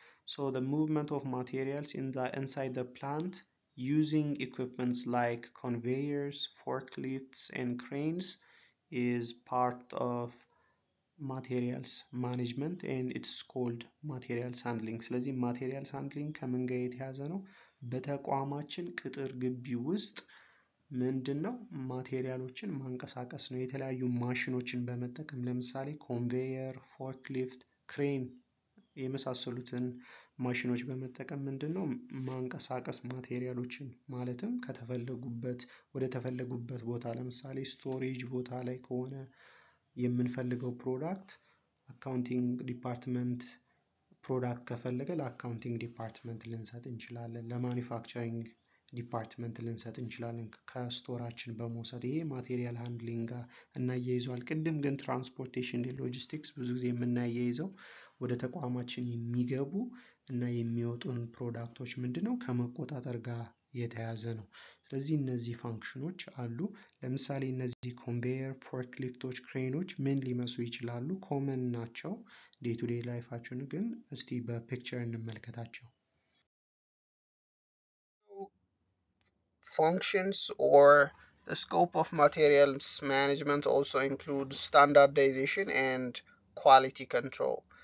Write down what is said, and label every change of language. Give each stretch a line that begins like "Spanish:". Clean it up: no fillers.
English: So the movement of materials inside the plant using equipments like conveyors, forklifts, and cranes is part of materials management and it's called materials handling.
Amharic: ስለዚህ materials handling ከምን ጋር የተያዘ ነው? በተቋማችን ቅጥር ግቢ ውስጥ ምንድነው? ማቴሪያሎችን ማንቀሳቀስ ነው። የተለያዩ ማሽኖችን በመጠቀም ለምሳሌ ኮንቬየር፣ ፎርክሊፍት፣ ክሬን የመሳሰሉትን ማሽኖች በመጠቀም ምንድነው ማንቀሳቀስ ማቴሪያሎችን ማለትም ከተፈለጉበት ወደ ተፈለጉበት ቦታ ለምሳሌ ስቶሬጅ ቦታ ላይ ከሆነ የምንፈልገው ፕሮዳክት አካውንቲንግ ዲፓርትመንት ፕሮዳክት ከፈለገ ለአካውንቲንግ ዲፓርትመንት ልንሰጥ እንችላለን። ለማኒፋክቸሪንግ ዲፓርትመንት ልንሰጥ እንችላለን ከስቶራችን በመውሰድ። ይሄ ማቴሪያል ሃንድሊንግ ጋር እናያይዘዋል። ቅድም ግን ትራንስፖርቴሽን ሎጂስቲክስ ብዙ ጊዜ የምናያይዘው ወደ ተቋማችን የሚገቡ እና የሚወጡን ፕሮዳክቶች ምንድነው ከመቆጣጠር ጋር የተያዘ ነው። ስለዚህ እነዚህ ፋንክሽኖች አሉ። ለምሳሌ እነዚህ ኮንቬየር፣ ፎርክሊፍቶች፣ ክሬኖች ምን ሊመስሉ ይችላሉ? ኮመን ናቸው ዴይ ቱ ዴይ ላይፋችን። ግን እስቲ በፒክቸር እንመልከታቸው።
English: Functions or the scope of materials management also includes standardization and quality control.